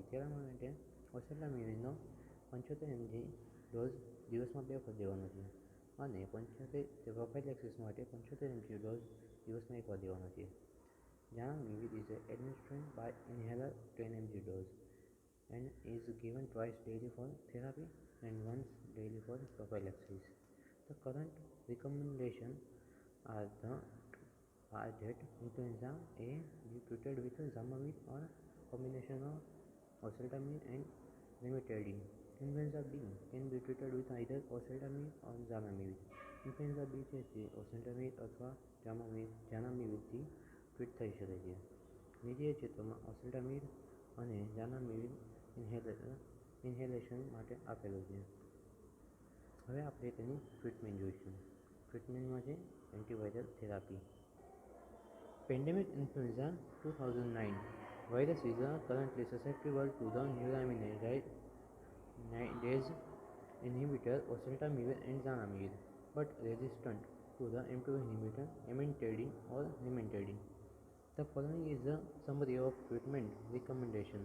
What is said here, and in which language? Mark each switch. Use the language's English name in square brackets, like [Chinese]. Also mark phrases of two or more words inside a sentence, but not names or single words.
[Gujarati] થેરાપી માટે ઓસેલ્ટામિવિરનો 75 mg ડોઝ દિવસમાં 2 વખત દેવાનો છે અને 75 પ્રોફાઇલેક્સિસ માટે 75 mg ડોઝ દિવસમાં 1 વાર દેવાનો છે. [English] Zanamivir is administered by inhaler 10 mg dose and is given twice daily for therapy and once daily for prophylaxis. The current recommendation are that influenza A be treated with Zanamivir or combination of oseltamivir and Remicade. Influenza B can be treated with either oseltamivir or Zanamivir. [Gujarati] Influenza B છે તે oseltamivir અથવા Zanamivir ટ્રીટ થઈ શકે છે. નીચે ક્ષેત્રમાં ઓસેલ્ટામિવિર અને ઝાનામિવિર ઇન્હેલેશન માટે આપેલું છે. હવે આપણે તેની ટ્રીટમેન્ટ જોઈશું. ટ્રીટમેન્ટમાં છે [English] antiviral therapy. pandemic influenza 2009 virus is currently susceptible to the neuraminidase inhibitor oseltamivir and zanamivir, but resistant to the M2 inhibitor emantadine or remantadine. The following is a summary of treatment recommendation.